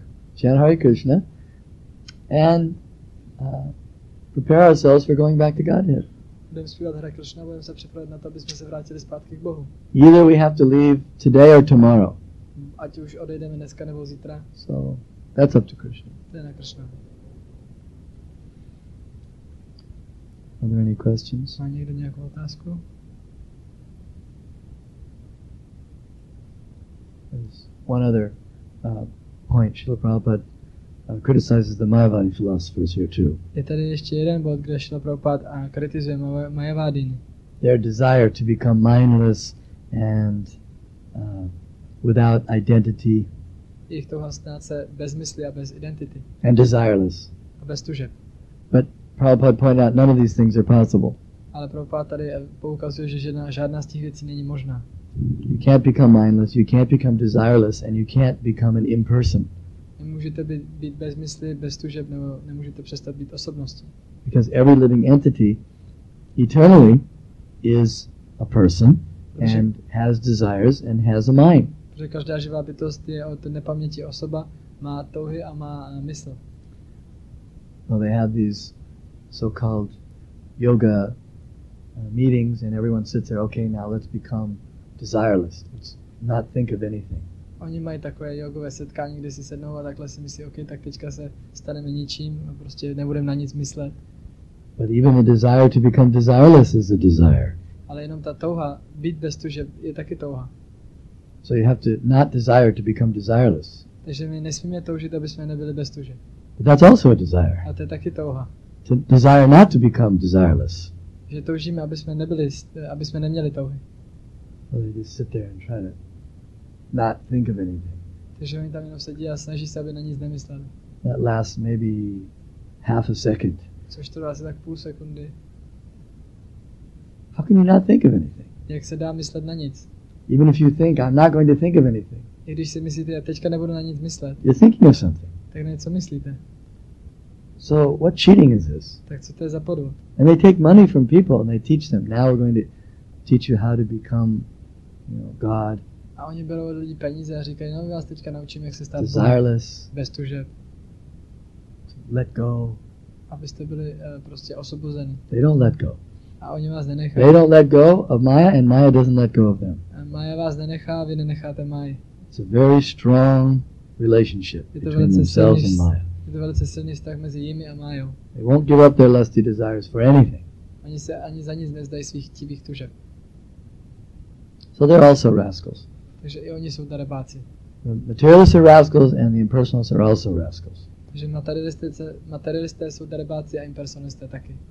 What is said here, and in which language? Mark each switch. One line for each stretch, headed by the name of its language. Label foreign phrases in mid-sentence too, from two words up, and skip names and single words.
English: Chant Hare Krishna and prepare ourselves for going back to Godhead.
Czech: Budeme zpívat Hare Krishna a budeme se připravit na to, aby jsme se vrátili zpátky k Bohu.
English: Either we have to leave today or tomorrow.
Czech: Ať už odejdeme dneska nebo zítra.
English: So that's up to Krishna.
Czech: To je na Krishna.
English: Are there any questions?
Czech: Má někdo nějakou otázku?
English: There's one other point. Srila Prabhupada criticizes the Mayavadi philosophers here too.
Czech: Je tady ještě jeden bod, kde Srila Prabhupada kritizuje Mayavadiny.
English: Their desire to become mindless and without identity
Czech: Jejich touha stát se bez mysli a bez identity.
English: and desireless.
Czech: A bez tužeb.
English: But Prabhupada pointed out none of these things are possible.
Czech: Ale Prabhupada tady poukazuje, že žádná z těch věcí není možná.
English: You can't become mindless, you can't become desireless, and you can't become an imperson.
Czech: Nemůžete být bez mysli, bez tužeb, nebo nemůžete přestat být osobností.
English: Because every living entity eternally is a person and has desires and has a mind.
Czech: Protože každá živá bytost je od nepaměti osoba, má touhy a má mysl.
English: Well, they have these so-called yoga meetings and everyone sits there, okay, now let's become desireless. Let's not think of anything.
Czech: Oni mají takové jogové setkání, kde si sednou a takhle si myslí, OK, tak teďka se staneme ničím, prostě nebudeme na nic myslet.
English: But even the desire to become desireless is a desire.
Czech: Ale jenom ta touha být bez tužeb je taky touha.
English: So you have to not desire to become desireless.
Czech: Takže my nesmíme toužit, aby jsme nebyli bez tužeb.
English: But that's also a desire.
Czech: A to je taky touha.
English: To desire not to become desireless.
Czech: Že toužíme, aby jsme neměli touhy.
English: So they just sit there and try to not think of anything.
Czech: Takže oni tam jenom sedí a snaží se, aby na nic nemysleli.
English: That lasts maybe half a second.
Czech: Což to dá asi tak půl sekundy.
English: How can you not think of anything?
Czech: Jak se dá myslet na nic?
English: Even if you think, I'm not going to think of anything,
Czech: I když si myslíte, já teďka nebudu na nic myslet,
English: you're thinking of something.
Czech: tak na něco myslíte.
English: So what cheating is this?
Czech: Tak co to je za podvod?
English: And they take money from people and they teach them, now we're going to teach you how to become, God,
Czech: A oni berou od lidí peníze a říkají, no my vás teďka naučíme, jak se stát
English: desireless,
Czech: bez tužeb,
English: let go.
Czech: abyste byli prostě osvobozeni.
English: They don't let go.
Czech: A oni vás nenechají.
English: They don't let go of Maya and Maya doesn't let go of them.
Czech: A Maya vás nenechá, vy nenecháte Maji.
English: It's a very strong relationship between themselves and Maya.
Czech: Je to velice silný vztah mezi jimi a Majou.
English: They won't give up their lusty desires for anything.
Czech: Oni se ani za nic nevzdají svých chtivých tužeb.
English: So they're also rascals.
Czech: Takže i oni jsou darebáci.
English: The materialists are rascals and the impersonalists are also rascals.
Czech: Takže materialisté jsou darebáci a impersonalisté taky.